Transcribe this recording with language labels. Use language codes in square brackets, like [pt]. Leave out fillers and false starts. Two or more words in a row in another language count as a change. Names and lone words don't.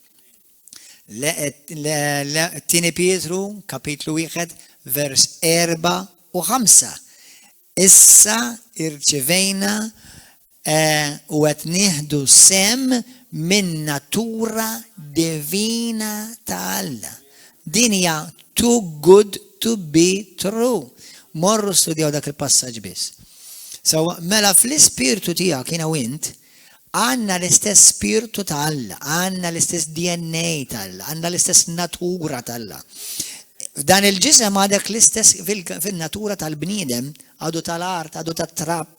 [mt] Tieni Pietru kapitlu 1 vers 4 u 5. Issa irċevejna u qed nieħdu sem min natura divina ta' Alla. Din hija [en] too good to be true. [mt] Morru studjaw dak il-passaġġ biss. So, mela fl-ispirtu tiegħek jiena u int għandna l-istess spiritu ta' Alla, għandna l-istess DNA ta' Alla, għandna l-istess natura ta' Alla. F'dan il-ġisem għadek l-istess fil-natura tal-bniedem, għadu tal-art, għadu tat-trapp.